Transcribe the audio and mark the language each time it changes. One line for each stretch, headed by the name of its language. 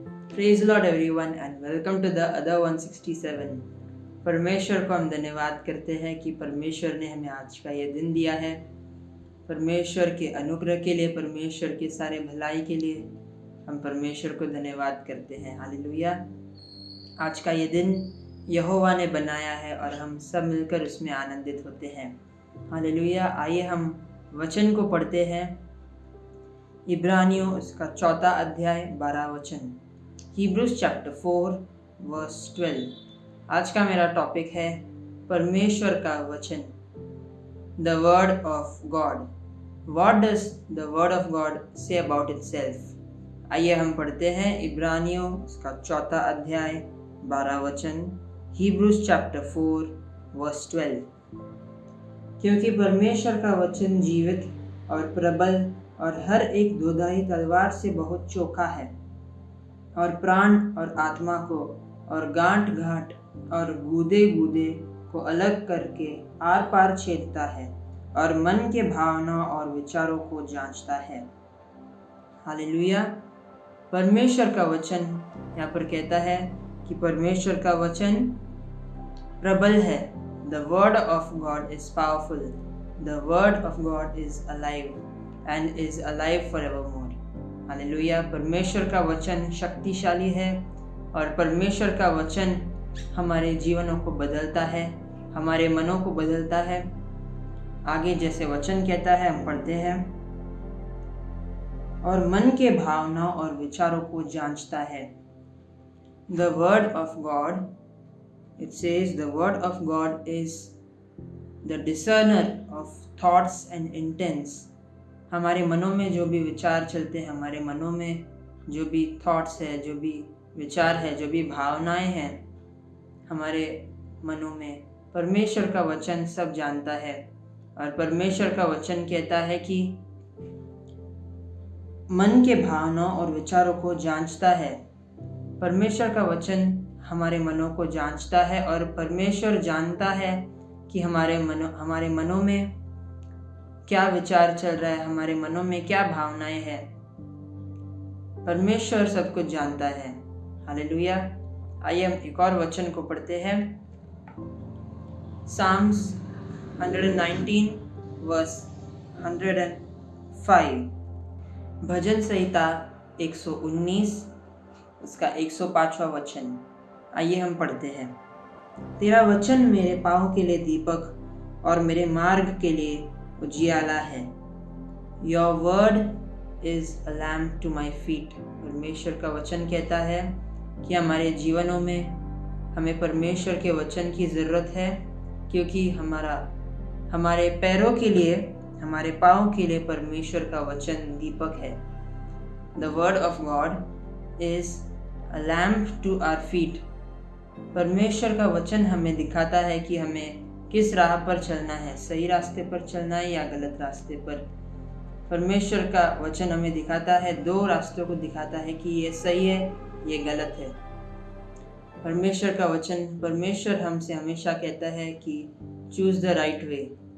English: Praise Lord everyone and welcome to the other 167.
Hindi: परमेश्वर को हम धन्यवाद करते हैं कि परमेश्वर ने हमें आज का ये दिन दिया है। परमेश्वर के अनुग्रह के लिए, परमेश्वर के सारे भलाई के लिए हम परमेश्वर को धन्यवाद करते हैं। हालेलुया। आज का ये दिन यहोवा ने बनाया है और हम सब मिलकर उसमें आनंदित होते हैं। हालेलुया। आइए हम वचन को पढ़ते हैं। इब्रानियों उसका 4 अध्याय 12 वचन।
English: Hebrews chapter 4 verse 12।
Hindi: आज का मेरा टॉपिक है परमेश्वर का वचन,
English: The word of God। What does the word of God say about itself?
Hindi: आइए हम पढ़ते हैं इब्रानियों उसका 4 अध्याय 12 वचन।
English: Hebrews chapter 4 verse 12।
Hindi: क्योंकि परमेश्वर का वचन जीवित और प्रबल और हर एक दोधारी तलवार से बहुत चोखा है और प्राण और आत्मा को और गांठ गांठ और गूदे गूदे को अलग करके आर पार छेदता है और मन के भावना और विचारों को जांचता है। हालेलुया। परमेश्वर का वचन यहाँ पर कहता है कि परमेश्वर का वचन प्रबल है।
English: The word of God is powerful. The word of God is alive and is alive forevermore.
Hindi: Hallelujah. परमेश्वर का वचन शक्तिशाली है और परमेश्वर का वचन हमारे जीवनों को बदलता है, हमारे मनों को बदलता है। आगे जैसे वचन कहता है हम पढ़ते हैं, और मन के भावना और विचारों को जांचता है।
English: The word of God, it says the word of God is the discerner of thoughts and intents।
Hindi: हमारे मनों में जो भी विचार चलते हैं, हमारे मनों में जो भी थॉट्स है, जो भी विचार है, जो भी भावनाएं हैं हमारे मनों में, परमेश्वर का वचन सब जानता है। और परमेश्वर का वचन कहता है कि मन के भावनाओं और विचारों को जांचता है। परमेश्वर का वचन हमारे मनों को जांचता है और परमेश्वर जानता है कि हमारे मनों में क्या विचार चल रहा है, हमारे मनों में क्या भावनाएं हैं। परमेश्वर सब कुछ जानता है। हालेलुया। आइए हम एक और वचन को पढ़ते हैं।
English: Psalms 119 verse 105।
Hindi: भजन संहिता 119 उसका 105वां वचन। आइए हम पढ़ते हैं। तेरा वचन मेरे पाँव के लिए दीपक और मेरे मार्ग के लिए उजियाला है।
English: Your word is a lamp to my feet।
Hindi: परमेश्वर का वचन कहता है कि हमारे जीवनों में हमें परमेश्वर के वचन की ज़रूरत है, क्योंकि हमारे पैरों के लिए, हमारे पाँव के लिए परमेश्वर का वचन दीपक है।
English: The word of God is a lamp to our feet।
Hindi: परमेश्वर का वचन हमें दिखाता है कि हमें किस राह पर चलना है, सही रास्ते पर चलना है या गलत रास्ते पर। परमेश्वर का वचन हमें दिखाता है, 2 रास्तों को दिखाता है कि ये सही है, ये गलत है। परमेश्वर का वचन, परमेश्वर हमसे हमेशा कहता है कि
English: Choose the right way.